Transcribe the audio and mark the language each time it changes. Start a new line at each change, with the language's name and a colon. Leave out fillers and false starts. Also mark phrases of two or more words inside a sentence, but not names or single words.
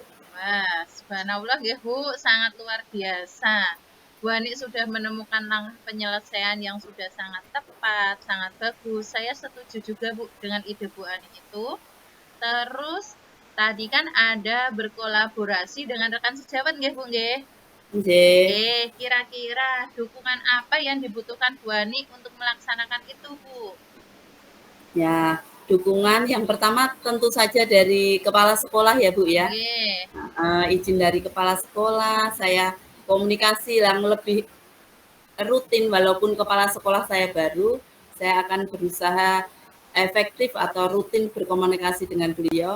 Indonesian: Wah, subhanallah ya Bu, sangat luar biasa. Bu Ani sudah menemukan langkah penyelesaian yang sudah sangat tepat, sangat bagus. Saya setuju juga Bu dengan ide Bu Ani itu. Terus tadi kan ada berkolaborasi dengan rekan sejawat nggih Bu nggih? Oke, Kira-kira dukungan apa yang dibutuhkan Bu Ani untuk melaksanakan itu Bu? ya dukungan yang pertama tentu saja dari kepala sekolah ya Bu ya. Nggih, Izin dari kepala sekolah, saya komunikasi yang lebih rutin walaupun kepala sekolah saya baru, saya akan berusaha efektif atau rutin berkomunikasi dengan beliau.